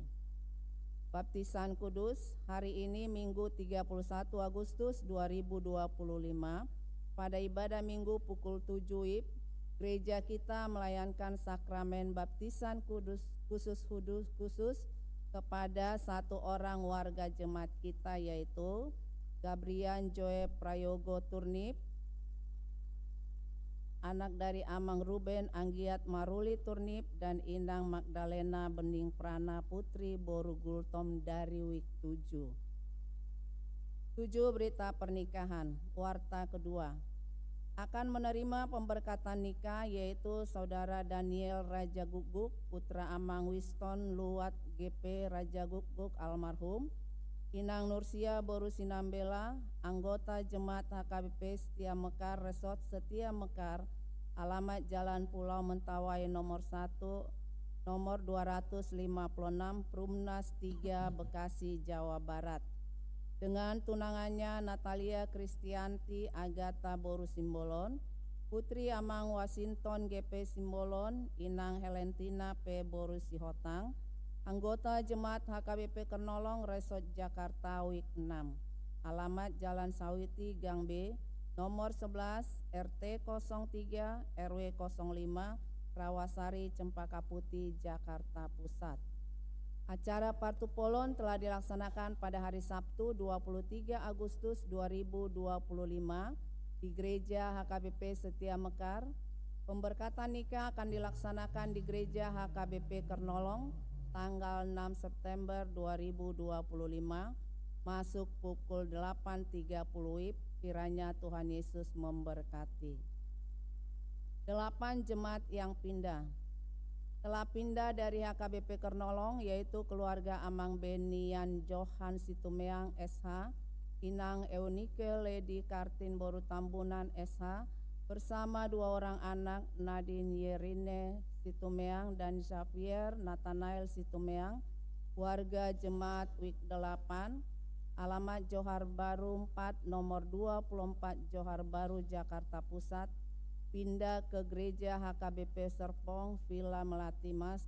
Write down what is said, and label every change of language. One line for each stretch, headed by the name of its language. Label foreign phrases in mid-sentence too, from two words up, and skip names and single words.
Indonesian: Baptisan Kudus, hari ini Minggu 31 Agustus 2025, pada ibadah Minggu pukul 7 WIB, gereja kita melayankan sakramen baptisan kudus khusus kepada satu orang warga jemaat kita, yaitu Gabrian Joe Prayogo Turnip, anak dari Amang Ruben Anggiat Maruli Turnip, dan Inang Magdalena Bening Prana Putri Boru Gultom dari week 7. 7 berita pernikahan. Warta kedua, akan menerima pemberkatan nikah yaitu Saudara Daniel Raja Guguk, putra Amang Winston Luat GP Raja Guguk almarhum, Inang Nursia Boru Sinambela, anggota Jemaat HKBP Setia Mekar Resort Setia Mekar, alamat Jalan Pulau Mentawai nomor 1, nomor 256, Perumnas 3, Bekasi, Jawa Barat. Dengan tunangannya Natalia Kristianti Agatha Boru Simbolon, putri Amang Washington GP Simbolon, Inang Helentina P. Boru Sihotang, anggota Jemaat HKBP Kernolong Resort Jakarta week 6, alamat Jalan Sawiti Gang B, nomor 11, RT 03, RW 05, Rawasari, Cempaka Putih, Jakarta Pusat. Acara Partupolon telah dilaksanakan pada hari Sabtu 23 Agustus 2025 di Gereja HKBP Setia Mekar. Pemberkatan nikah akan dilaksanakan di Gereja HKBP Kernolong tanggal 6 September 2025 masuk pukul 8.30 WIB. Kiranya Tuhan Yesus memberkati. 8 jemaat yang pindah. Telah pindah dari HKBP Kernolong yaitu keluarga Amang Benian Johan Situmeang SH, Inang Eunike Lady Kartin Boru Tambunan SH, bersama 2 orang anak Nadine Yerine Situmeang dan Xavier Nathanael Situmeang, warga Jemaat week 8, alamat Johar Baru 4, nomor 24 Johar Baru, Jakarta Pusat, pindah ke Gereja HKBP Serpong, Villa Melati Mas.